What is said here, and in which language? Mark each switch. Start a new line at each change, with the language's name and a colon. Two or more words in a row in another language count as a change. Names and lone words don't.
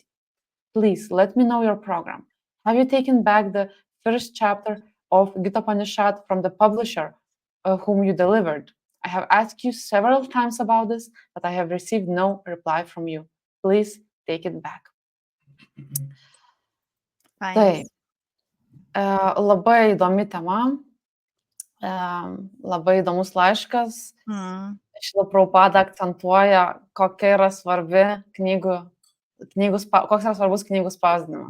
English: Please let me know your program. Have you taken back the first chapter of Gita Upanishad from the publisher whom you delivered? I have asked you several times about this, but I have received no reply from you. Please take it back.
Lithuanian: Taip. Labai įdomi tema, labai įdomus laiškas. Šila Prabhupada akcentuoja, kokia yra svarbi koks yra svarbus knygų spausdinimas.